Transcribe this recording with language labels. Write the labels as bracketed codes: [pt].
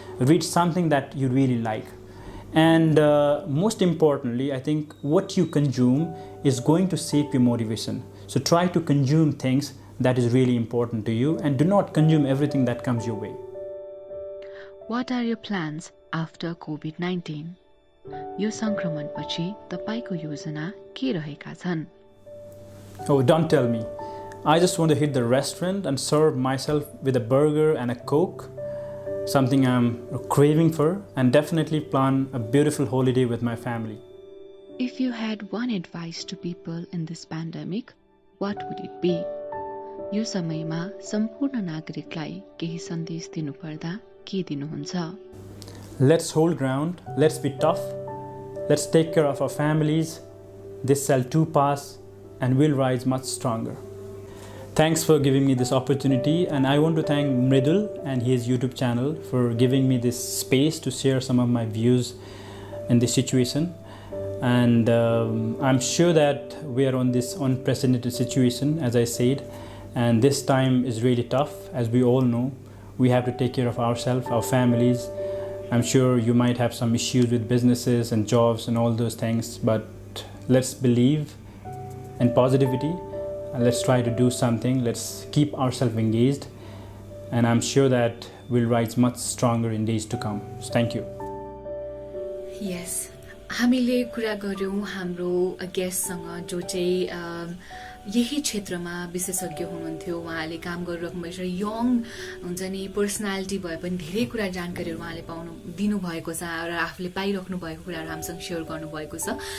[en] Read something that you really like. And most importantly, I think what you consume is going to shape your motivation. So try to consume things that is really important to you, and do not consume everything that comes your way. What are your plans after COVID-19? [ne] यो संक्रमणपछि तपाईको योजना के रहेका छन्? [en] Oh, don't tell me. I just want to hit the restaurant and serve myself with a burger and a Coke, something I'm craving for, and definitely plan a beautiful holiday with my family. If you had one advice to people in this pandemic, what would it be? [ne] यो समयमा सम्पूर्ण नागरिकलाई केही सन्देश दिनुपर्दा के दिनुहुन्छ? [en] Let's hold ground, let's be tough, let's take care of our families. This shall too pass, and we'll rise much stronger. Thanks for giving me this opportunity, and I want to thank Mridul and his YouTube channel for giving me this space to share some of my views in this situation. And I'm sure that we are on this unprecedented situation, as I said, and this time is really tough. As we all know, we have to take care of ourselves, our families. I'm sure you might have some issues with businesses and jobs and all those things, but let's believe in positivity and let's try to do something. Let's keep ourselves engaged, and I'm sure that we'll rise much stronger in days to come. So thank you. [ne] Yes, हामीले कुरा गर्यौं हाम्रो गेस्टसँग जो चाहिँ यही क्षेत्रमा विशेषज्ञ हुनुहुन्थ्यो। उहाँले काम गरिरहनु भएको छ, यङ हुन्छ नि, पर्सनालिटी भए पनि धेरै कुरा जानकारीहरू उहाँले दिनुभएको छ र आफूले पाइराख्नु भएको कुराहरू हामीसँग सेयर गर्नुभएको छ।